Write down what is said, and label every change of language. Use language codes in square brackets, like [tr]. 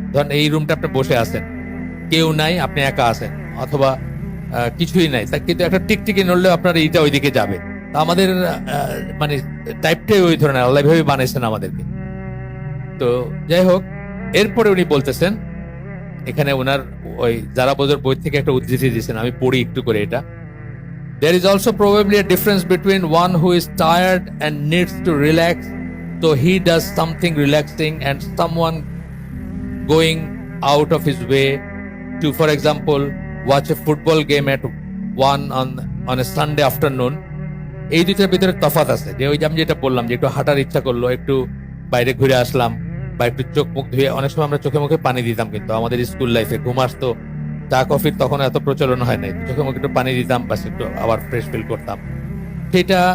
[bn] ধরেন এই রুমটা আপনি বসে আছেন, কেউ নাই, আপনি একা আছেন, অথবা কিছুই নাই, তা কিন্তু একটা টিকটিকি নড়লেও আপনার এইটা ওইদিকে যাবে। তা আমাদের মানে টাইপটাই ওই ধরনের, আল্লাহ ভাবে বানাইছেন আমাদেরকে। তো যাই হোক, এরপরে উনি বলতেছেন, এখানে ওনার ওই যারা বোঝার বই থেকে একটা উদ্ধৃতি দিয়েছেন, আমি পড়ি একটু করে এটা। [en] There is also probably a difference between one who is tired and needs to relax, so he does something relaxing, and someone going out of his way to, for example, watch a football game at 1 on a Sunday afternoon. [bn] এই দুইটার ভিতরে তফাৎ আছে। যে ওই যে আমি যেটা বললাম, যে একটু হাঁটার ইচ্ছা করলো, একটু বাইরে ঘুরে আসলাম, বা একটু চোখ মুখ ধুয়ে, অনেক সময় আমরা চোখে মুখে পানি দিতাম, কিন্তু আমাদের স্কুল লাইফে ঘুম আসতো, চা কফির তখন এত প্রচলন হয় নাই, চোখে মুখে একটু পানি দিতাম, বাস একটু আবার ফ্রেশ ফিল করতাম সেটা।